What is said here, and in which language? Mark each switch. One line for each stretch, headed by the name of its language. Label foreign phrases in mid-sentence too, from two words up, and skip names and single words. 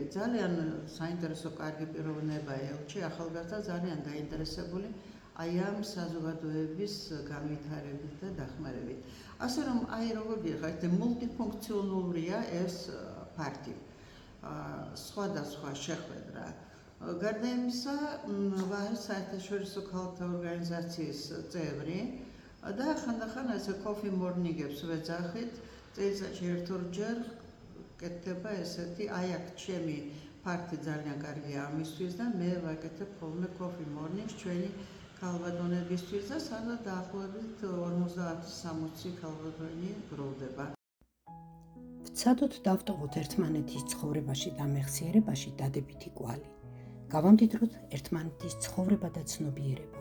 Georgian: ძალიან საინტერესო კარგი პიროვნება ელჩი, ახალგაზრდა, ძალიან დაინტერესებული აი ამ საზოგადოების განვითარებით და დახმარებით. ასე რომ აი როგორ ვიღეთ, მულტიფუნქციონალურია ეს პარტი. სხვადასხვა შეხვედრა. გარდა ამისა, ვარ საერთაშორისო ქალთა ორგანიზაციის წევრი და ხანდახან ესე
English: coffee morning-
Georgian: ებს ვეძახით, წელიწადში ერთ-ორჯერ კეთდება ესეთი, აი აქ ჩემი პარტი ძალიან კარგია ამისთვის და მე ვაკეთებ ხოლმე
English: coffee morning-
Georgian: ს ჩვენი ქალბატონებისთვის და სადაც დაახლოებით 50-60 ქალბატონი გროვდება. ვცადოთ დავტოვოთ ერთმანეთის ცხოვრებაში და მეხსიერებაში დადებითი კვალი. გავამდიდროთ ერთმანეთის ცხოვრება და ცნობიერება.